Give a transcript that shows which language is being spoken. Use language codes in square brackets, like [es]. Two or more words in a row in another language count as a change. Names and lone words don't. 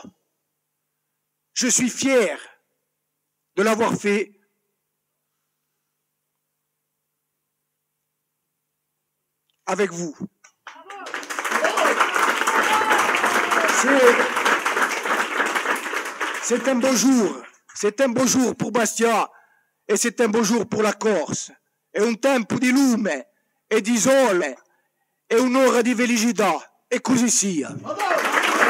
[fr] Je suis fier de l'avoir fait avec vous. C'est un beau jour pour Bastia e c'est un beau jour pour la Corse. [it] È un tempo di lume e di sole e un'ora di felicità e così sia.